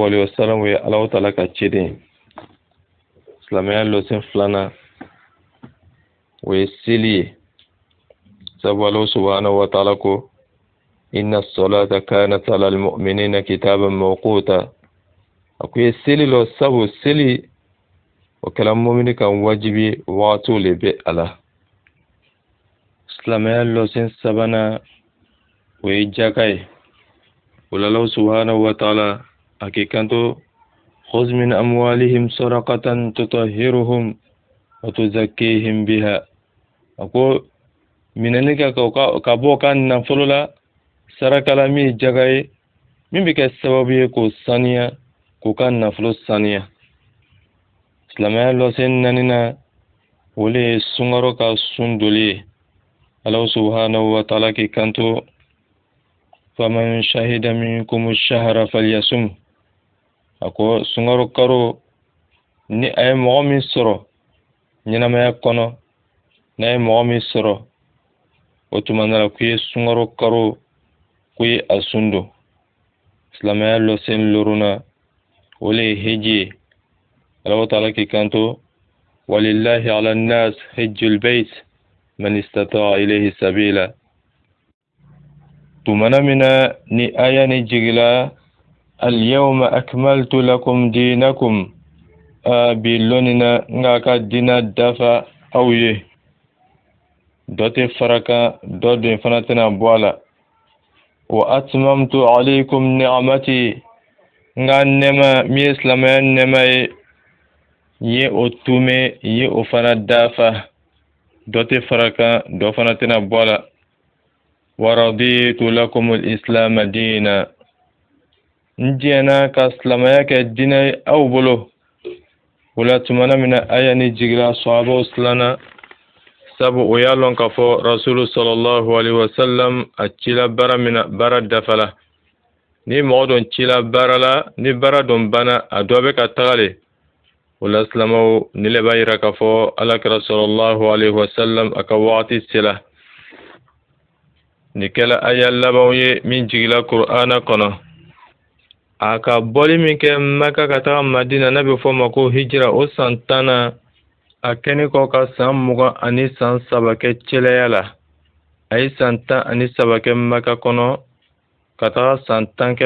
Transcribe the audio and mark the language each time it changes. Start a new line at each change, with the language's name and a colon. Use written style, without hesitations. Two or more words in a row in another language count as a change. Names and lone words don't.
Arabic: عليه وسلم
Bambara: ye Alahu Taala ka ciden ye silamɛya lɔsen 2 o ye seli ye sabu Alahu
Arabic: سبحانه وتعالى
Bambara: ko
Arabic: إن الصلاة كانت على المؤمنين كتابا موقوتا
Bambara: a ko ye seli lɔ sabu seli o kɛla mumini kan wajibi wagatiw le bɛ a la silamɛya lɔsen 3 o ye jaka ye o la Alahu
Arabic: سبحانه وتعالى
Bambara: a k'i kanto
Arabic: خذ من أموالهم صدقة تطهرهم وتزكيهم بها
Bambara: a ko minɛni kɛ ka bɔ ka nafolo la saraka la min ye jaka ye min bɛ kɛ sababu ye k'o saniya k'u ka nafolo saniya silamɛya lɔsen 4 o le ye sunkaro ka sun doli ye Alahu
Arabic: سبحانه وتعالى
Bambara: k'i kanto faman
Arabic: شهد منكم الشهر فليصمه
Bambara: a ko sunkaro karo ni a ye mɔgɔ min sɔrɔ ɲɛnamaya kɔnɔ n'a ye mɔgɔ min sɔrɔ o tuma na k'u ye sunkaro karo k'u ye a sun don silamɛya lɔsen 5 o le ye hiji ye Allahu Taala k'i kanto
Arabic: ولله على الناس حج البيت من استطاع إليه سبيلا
Bambara: tumana mina ni aya ni jigila
Arabic: اليوم أكملت لكم دينكم
Bambara: bi lonina nga ka dina dafa aw ye dɔ tɛ faraka dɔ don fana tɛna bɔ a la
Arabic: وأتممت عليكم نعمتي
Bambara: nga nɛma min ye silamɛya nɛma ye ye o tume ye o fana dafa dɔ tɛ faraka dɔ fana tɛna bɔ a la wa
Arabic: رضيت لكم الإسلام دينا
Bambara: n jɛna ka silamɛya kɛ diinɛ ye aw bolo o la tumana min na aya ni jigira sahabaw silanna sabu o y'a lɔn k'a fɔ Rasulu
Arabic: صلى الله عليه وسلم
Bambara: a cila baara min na baara dafala ni mɔgɔ dɔn cila baara la ni baara dɔn bana a dɔ bɛ ka taga le o la silamɛw ni le b'a yira k'a fɔ Alakira
Arabic: صلى الله عليه وسلم
Bambara: a ka wagati sela ni kɛla aya labanw ye min jigila Kur'ana kɔnɔ a ka bɔli min kɛ Maka ka taga Madina n'a bɛ fɔ ma ko hijira o san 10 a kɛni kɔ ka san 20 ani san 3 kɛ cɛlɛya la a ye san 13 kɛ Maka kɔnɔ ka taga san 10 kɛ